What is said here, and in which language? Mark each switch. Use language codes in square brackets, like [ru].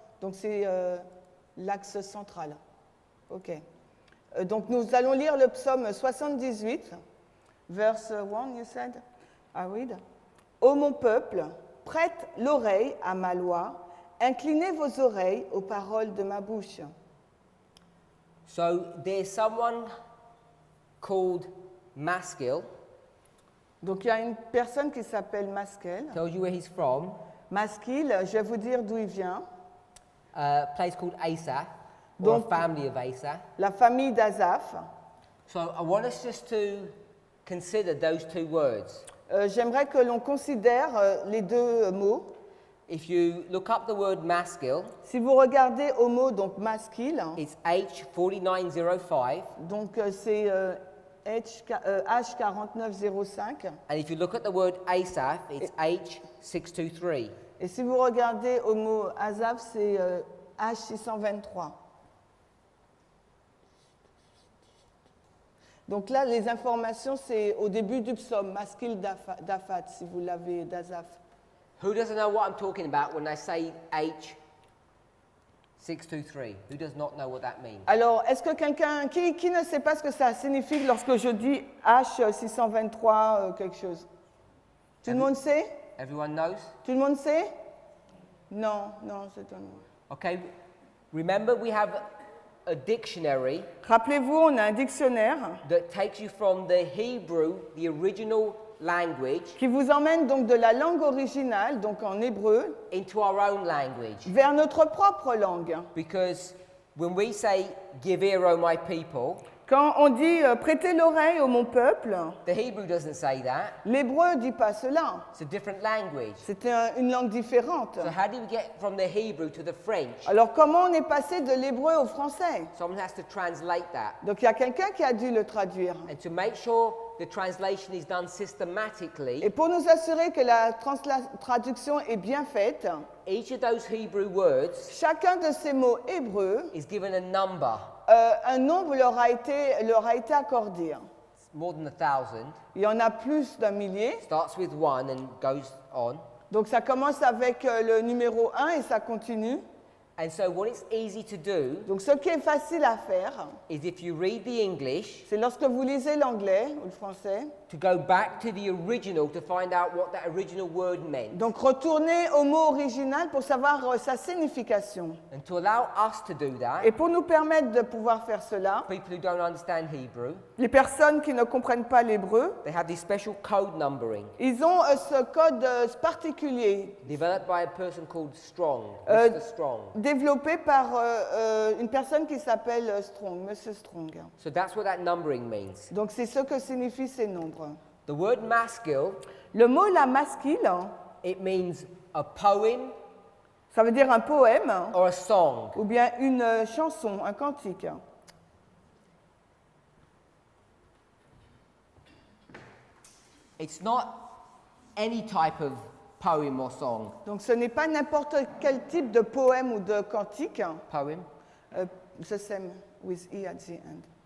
[fr] Donc, c'est l'axe central. Ok. Donc, nous allons lire le psaume 78, [en] verse 1, you said? I read. [fr] Ô mon peuple, prête l'oreille à ma loi, inclinez vos oreilles aux paroles de ma bouche. [en] So there's someone called Maskil. [fr] Donc, il y a une personne qui s'appelle Maskel. [en] Tells you where he's from. [fr] Maskil, je vais vous dire d'où il vient. [en] A place called Asaph, or [fr] Donc- [en] a family of Asaph. [fr] La famille d'Azaph. [en] So I want us just to consider those two words. [fr] J'aimerais que l'on considère les deux mots. [en] If you look up the word Maskil, [fr] Si vous regardez au mot donc Maskil, [en] it's H4905. [fr] donc c'est H4905. [en] And if you look at the word Asaph, it's H623. [fr] Et si vous regardez au mot Azaph, c'est H623. Donc là, les informations, c'est au début du psaume, Maskil d'Afat, si vous l'avez d'Azaph. [en] Who doesn't know what I'm talking about when I say H623? Who does not know what that means? [fr] Alors, est-ce que quelqu'un qui ne sait pas ce que ça signifie lorsque je dis H623 quelque chose? Tout le monde sait? [en] Everyone knows? [fr] Tout le monde sait? Non, c'est un nom. [en] Okay, remember we have a dictionary [fr] Rappelez-vous, on a un dictionnaire [en] that takes you from the Hebrew, the original language, [fr] qui vous emmène donc de la langue originale, donc en hébreu, [en] into our own language. [fr] vers notre propre langue. [en] Because when we say, "Give ear, O my people," [fr] Quand on dit prêtez l'oreille au mon peuple, [en] the Hebrew doesn't say that. [fr] l'hébreu ne dit pas cela. [en] It's a different language. [fr] C'est une langue différente. [en] So how do we get from the Hebrew to the French? [fr] Alors comment on est passé de l'hébreu au français? [en] Someone has to translate that. [fr] Donc il y a quelqu'un qui a dû le traduire. [en] And to make sure the translation is done systematically, [fr] Et pour nous assurer que la traduction est bien faite, [en] each of those Hebrew words [fr] chacun de ces mots hébreux [en] is given a number. [fr] un nombre leur a été accordé. [en] It's more than 1,000. [fr] Il y en a plus d'un millier. [en] Starts with 1 and goes on. [fr] Donc ça commence avec le numéro 1 et ça continue. [en] And so what it's easy to do [fr] Donc ce qui est facile à faire, [en] is if you read the English, [fr] c'est lorsque vous lisez l'anglais ou le français, [en] to go back to the original to find out what that original word meant. [fr] donc retourner au mot original pour savoir sa signification. [en] And to allow us to do that, [fr] Et pour nous permettre de pouvoir faire cela, [en] people who don't understand Hebrew, [fr] les personnes qui ne comprennent pas l'hébreu, [en] they have this special code numbering [fr] ils ont ce code particulier [en] developed by a person called Strong, Mr. Strong. [fr] développé par une personne qui s'appelle Strong, Monsieur Strong. [en] So that's what that numbering means. [fr] Donc c'est ce que signifient ces nombres. [en] The word masculine, [fr] Le mot la masculine, [en] it means a poem [fr] ça veut dire un poème [en] or a song. [fr] ou bien une chanson, un cantique. [en] It's not any type of poem or song. [fr] Donc ce n'est pas n'importe quel type de poème ou de cantique. [en] Poem, The same with E at the end.